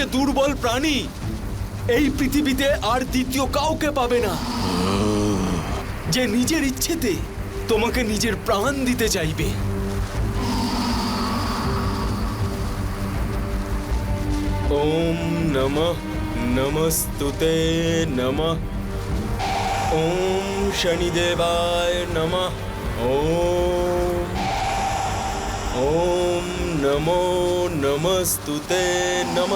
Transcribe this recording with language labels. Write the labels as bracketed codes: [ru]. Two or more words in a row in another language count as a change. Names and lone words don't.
[bn] দুর্বল প্রাণী এই পৃথিবীতে আর দ্বিতীয় কাউকে পাবে না, যে নিজের ইচ্ছেতে তোমাকে নিজের প্রাণ দিতে চাইবে। [sa] ওম নমঃ নমস্তুতে নমঃ। ওম শনিদেবায় নমঃ। ওম নমো নমস্তুতে নমঃ।